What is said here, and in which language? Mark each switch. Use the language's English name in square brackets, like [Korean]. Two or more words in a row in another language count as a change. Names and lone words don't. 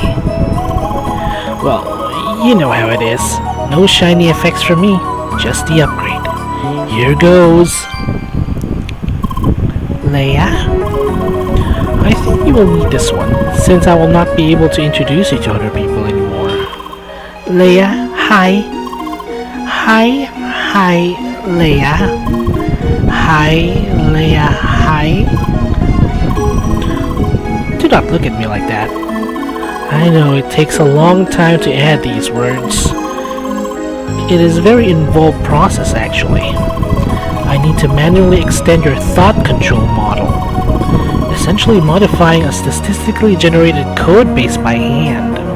[English] Well, you know how it is. No shiny effects for me, just the upgrade. Here goes. Leia? I think you will need this one, since I will not be able to introduce you to other people anymore. Leia, hi. Hi, Leia. Hi, Leia, hi. Do not look at me like that. I know it takes a long time to add these words. It is a very involved process actually. I need to manually extend your thought control model, essentially modifying a statistically generated code base by hand.